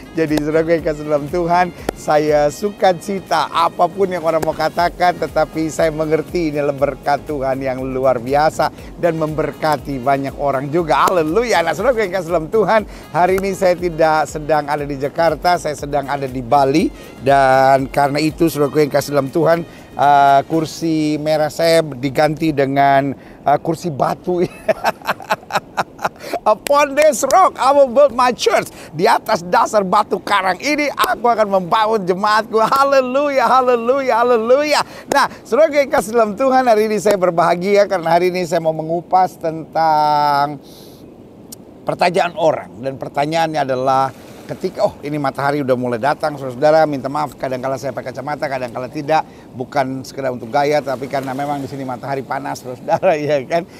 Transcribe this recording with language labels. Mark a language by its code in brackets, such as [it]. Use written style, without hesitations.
[id] Jadi saudara yang kasih dalam Tuhan, saya sukacita apapun yang orang mau katakan, tetapi saya mengerti ini adalah berkat Tuhan yang luar biasa dan memberkati banyak orang juga. Haleluya. Nah saudara yang kasih dalam Tuhan, hari ini saya tidak sedang ada di Jakarta, saya sedang ada di Bali. Dan karena itu saudara yang kasih dalam Tuhan, kursi merah saya diganti dengan kursi batu. [en] Upon this rock I will build my church. [id] Di atas dasar batu karang ini aku akan membangun jemaatku. Haleluya, haleluya, haleluya. Nah, saudara yang kasih dalam Tuhan, hari ini saya berbahagia karena hari ini saya mau mengupas tentang pertanyaan orang. Dan pertanyaannya adalah, ketika ini matahari udah mulai datang, saudara, minta maaf kadang-kala saya pakai kacamata, kadang-kala tidak, bukan sekedar untuk gaya, tapi karena memang di sini matahari panas, saudara, ya kan.